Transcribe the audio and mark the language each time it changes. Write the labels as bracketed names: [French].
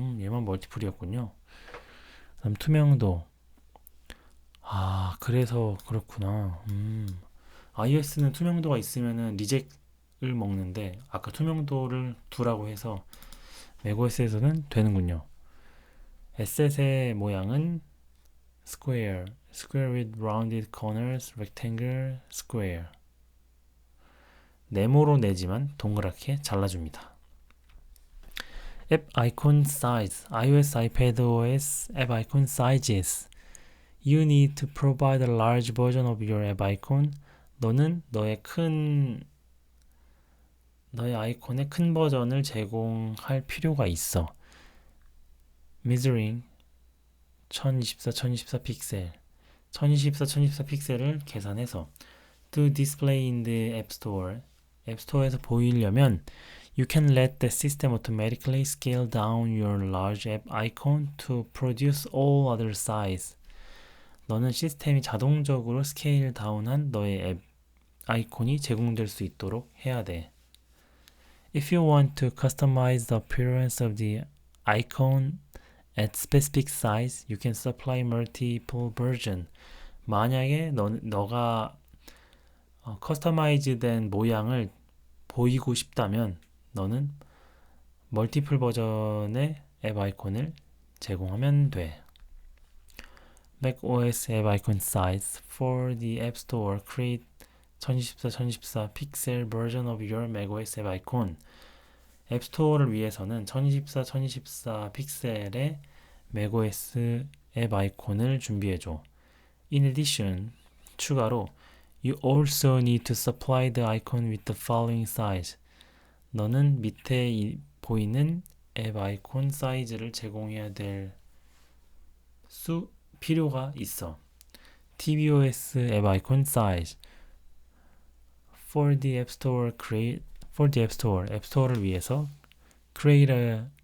[Korean] 얘만 멀티플이었군요. 그다음 투명도. 그래서 그렇구나. iOS는 투명도가 있으면은 리젝을 먹는데 아까 투명도를 두라고 해서 macOS에서는 되는군요. 에셋의 모양은 [English] square with rounded corners, rectangle, square. [Korean] 네모로 내지만 동그랗게 잘라줍니다. 앱 아이콘 size, iOS, iPadOS 앱 아이콘 sizes. [English] You need to provide a large version of your app icon. [Korean] 너는 너의 아이콘의 큰 버전을 제공할 필요가 있어. [English] measuring 1024 픽셀 [Korean] 1024 픽셀을 계산해서 [English] to display in the App Store. [Korean] 앱 스토어에서 보이려면 [English] you can let the system automatically scale down your large app icon to produce all other size. [Korean] 너는 시스템이 자동적으로 스케일 다운한 너의 앱 아이콘이 제공될 수 있도록 해야 돼. [English] If you want to customize the appearance of the icon at specific size, you can supply multiple version. [Korean] 만약에 너가 커스터마이즈 된 모양을 보이고 싶다면 너는 멀티플 버전의 앱 아이콘을 제공하면 돼. [English] macOS 앱 아이콘 size for the App Store. Create 1024 픽셀 version of your macOS 앱 아이콘. [Korean] 앱 스토어를 위해서는 1024 픽셀의 macOS 앱 아이콘을 준비해줘. [English] In addition, 추가로 You also need to supply the icon with the following size. [Korean] 너는 밑에 보이는 앱 아이콘 사이즈를 제공해야 될 필요가 있어. [English] tvOS 앱 아이콘 size for the App Store [Korean] 앱 스토어를 위해서 [English] create a